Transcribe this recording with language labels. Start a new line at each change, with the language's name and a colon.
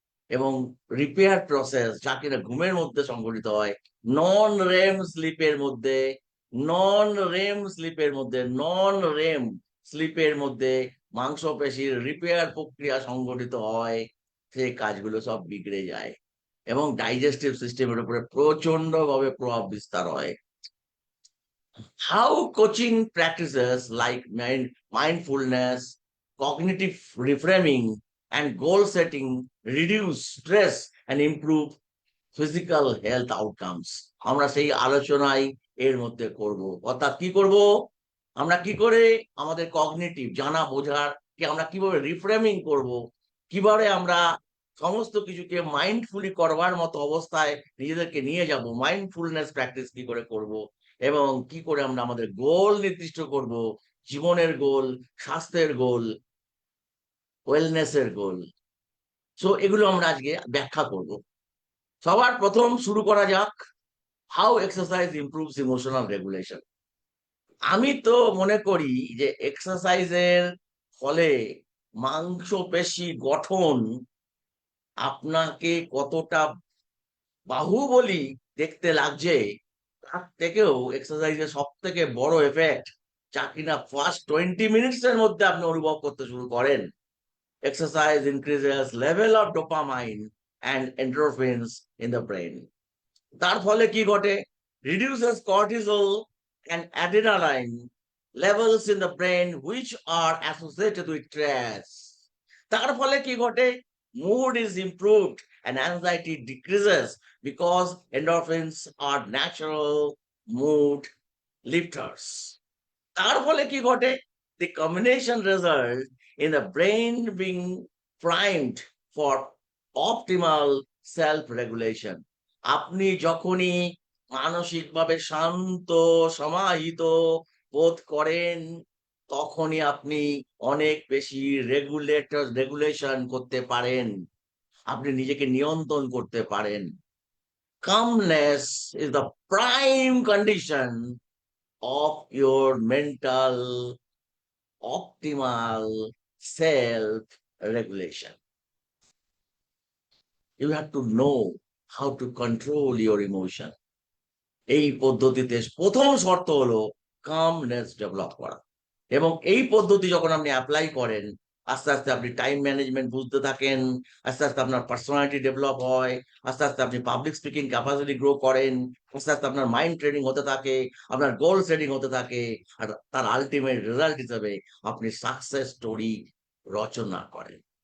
Bangla: এবং repair process যা কিনা ঘুমের মধ্যে সংঘটিত হয়, নন রেম স্লিপের মধ্যে, নন রেম স্লিপের মধ্যে, নন রেম স্লিপের মধ্যে মাংসপেশির রিপেয়ার প্রক্রিয়া সংঘটিত হয়, সেই কাজগুলো সব বিগড়ে যায় এবং ডাইজেস্টিভ সিস্টেমের উপরে প্রচন্ড ভাবে প্রভাব বিস্তার হয়।
English: How coaching practices like mindfulness, cognitive reframing, and goal setting reduce stress and improve physical health outcomes,
Bangla: আমরা সেই আলোচনায় এর মধ্যে করব। অর্থাৎ কি করব, আমরা কি করে আমাদের কগনিটিভ জানা বোঝার কি আমরা কিভাবে রিফ্রেমিং করব, কিভাবে আমরা সমস্ত কিছুকে মাইন্ডফুলি করবার মতো অবস্থায় নিজেদেরকে নিয়ে যাব, মাইন্ডফুলনেস প্র্যাকটিস কি করে করব, এবং কি করে আমরা আমাদের গোল নির্দিষ্ট করব, জীবনের গোল, স্বাস্থ্যের গোল, ওয়েলনেসের গোল। সো এগুলো আমরা আজকে ব্যাখ্যা করব। সবার প্রথম শুরু করা যাক,
English: How exercise improves emotional regulation.
Bangla: আমি তো মনে করি যে এক্সারসাইজের ফলে মাংসপেশি গঠন আপনাকে কতটা বাহুবলী দেখতে লাগছে, তার থেকেও এক্সারসাইজের সব থেকে বড় এফেক্ট যা কিনা ফার্স্ট 20 মিনিটস এর মধ্যে আপনি অনুভব করতে শুরু করেন।
English: Exercise increases level of dopamine and endorphins in the brain.
Bangla: তার ফলে কি ঘটে?
English: Reduces cortisol and adrenaline levels in the brain which are associated with stress.
Bangla: তার ফলে কি ঘটে?
English: Mood is improved and anxiety decreases because endorphins are natural mood lifters.
Bangla: তার ফলে কি ঘটে?
English: The combination result in the brain being primed for optimal self-regulation.
Bangla: আপনি যখনই মানসিকভাবে শান্ত সমাহিত বোধ করেন, তখনই আপনি অনেক বেশি রেগুলেশন করতে পারেন, আপনি নিজেকে নিয়ন্ত্রণ করতে পারেন।
English: Calmness is the prime condition of your mental optimal self regulation. You have to know how to control your emotion.
Bangla: এই পদ্ধতিতে প্রথম শর্ত হলো কামনেস ডেভেলপ করা, এবং এই পদ্ধতি যখন আপনি অ্যাপ্লাই করেন, আস্তে আস্তে আপনি টাইম ম্যানেজমেন্ট বুঝতে থাকেন, আস্তে আস্তে আপনার পার্সোনালিটি ডেভেলপ হয়, আস্তে আস্তে আপনি পাবলিক স্পিকিং ক্যাপাসিটি গ্রো করেন, আস্তে আস্তে আপনার মাইন্ড ট্রেনিং হতে থাকে, আপনার গোল সেটিং হতে থাকে, আর তার আলটিমেট রেজাল্ট হিসেবে আপনি সাকসেস স্টোরি রচনা করেন।